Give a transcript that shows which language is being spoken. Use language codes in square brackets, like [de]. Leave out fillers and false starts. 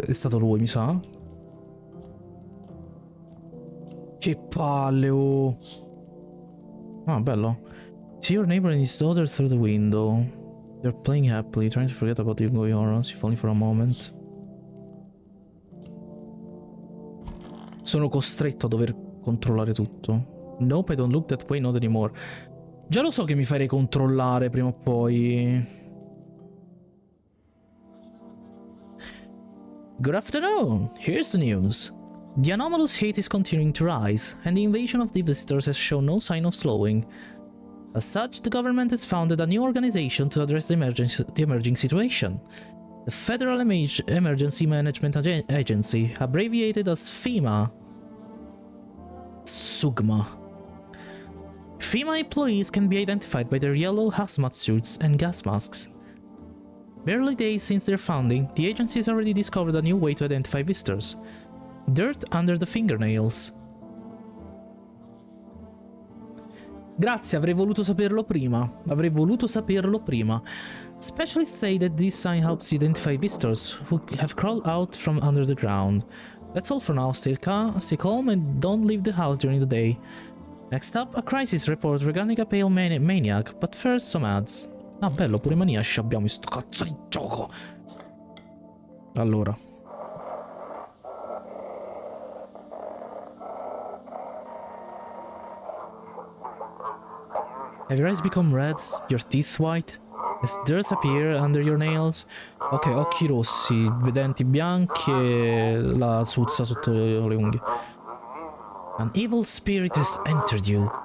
[it] È stato lui, mi sa. Che palle, oh. Ah, bello. [en] See your neighbor and his daughter through the window. They're playing happily, trying to forget about you going on, if only for a moment. [it] Sono costretto a dover controllare tutto. [en] Nope, I don't look that way, not anymore. [it] Già lo so che mi farei controllare prima o poi. [en] Good afternoon. Here's the news. The anomalous hate is continuing to rise, and the invasion of the visitors has shown no sign of slowing. As such, the government has founded a new organization to address the emerging situation. The Federal Emergency Management Agency, abbreviated as FEMA. Sugma. FEMA employees can be identified by their yellow hazmat suits and gas masks. Barely days since their founding, the agency has already discovered a new way to identify visitors. Dirt under the fingernails. [it] Grazie, avrei voluto saperlo prima. Avrei voluto saperlo prima. [en] Specialists say that this sign helps identify visitors who have crawled out from under the ground. That's all for now. Stay calm and don't leave the house during the day. Next up, a crisis report regarding a pale maniac, but first some ads. [it] Ah, bello, pure maniaci abbiamo in sto cazzo di gioco. Allora. [en] Have your eyes become red? Your teeth white? Has dirt appear under your nails? [it] Ok, occhi rossi, denti bianchi e la suzza sotto le unghie. [en] An evil spirit has entered you.